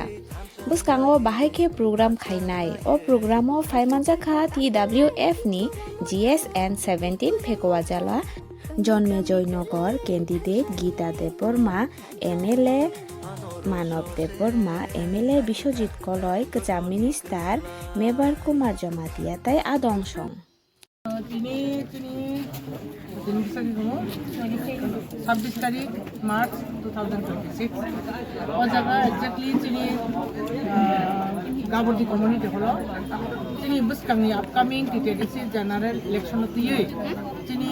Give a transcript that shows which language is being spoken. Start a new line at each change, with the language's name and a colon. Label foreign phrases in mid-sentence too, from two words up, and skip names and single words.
Kok Borok: Buskango bahai program khainai o programo phaimanjaka TWF ni GSN 17 Phekowajala Jonme Joynagar candidate Geeta Deborma MLA Manav Deborma MLA Bishojit Koloi Kacham Minister Mebar Kumar Jamatiatai Adongshong তিনি 26 তারিখ মার্চ 2026 ও জায়গা এক্স্যাক্টলি তিনি গাবর্দি
English: community hall
Kok Borok: তিনি বুসকাংনি
English: upcoming TTDC general election
Kok Borok: দিয়ে তিনি